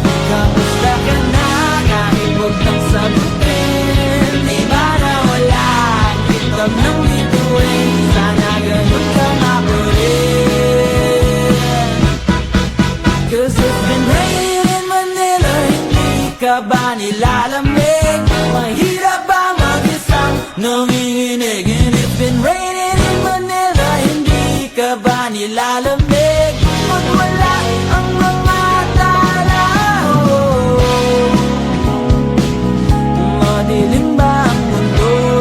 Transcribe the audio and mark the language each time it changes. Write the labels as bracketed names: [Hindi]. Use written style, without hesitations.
[Filipino] Kamusta ka na kahit huwag nang sagutin? Di ba na wala ang kitab ng bituin? Sana ganun ka nga pa rin. [English] 'Cause it's been raining in Manila, [Filipino] hindi ka ba nilalamig? Mahirap ba mag-isang nanginginig? [English] And it's been raining in Manila, [Filipino] hindi ka ba nilalamig? Pag wala ang mga tao, madilim ba ang mundo?